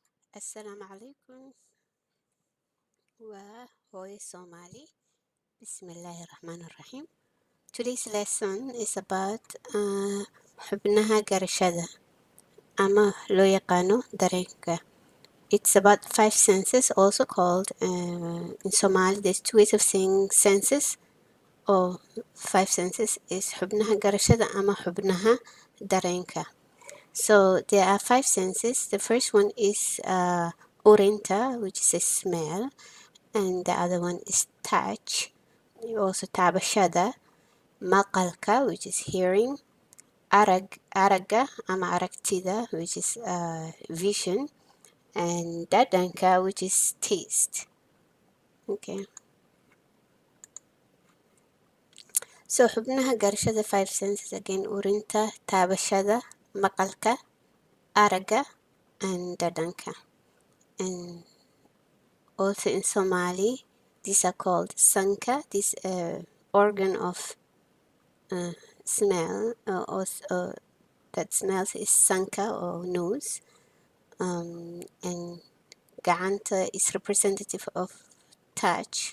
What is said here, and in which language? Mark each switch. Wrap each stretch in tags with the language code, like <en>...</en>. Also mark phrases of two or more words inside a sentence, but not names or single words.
<ar>السلام عليكم وهوي Somali. بسم الله الرحمن الرحيم.</ar> <en>Today's lesson is about</en> <so>Xubnaha Garashada ama loo yaqaano Dareenka.</so> <en>It's about 5 senses, also called in Somali. There's 2 ways of saying senses or 5 senses is</en> <so>Xubnaha Garashada ama Xubnaha Dareenka.</so> <en>So there are 5 senses. The first one is Urinta, which is a smell, and the other one is touch.</en> <so>Also taabashada, maqalka,</so> <en>which is hearing,</en> <so>araga ama aragtida,</so> <en>which is vision, and dadanka, which is taste. Okay. So</en> <so>xubnaha garashada</so> <en>5 senses again:</en> <so>urinta, taabashada, maqalka, araga,</so> <en>and dadanka. And also in Somali, these are called sanka, this organ of smell, that smells is sanka or nose, and ga'anta is representative of touch.</en>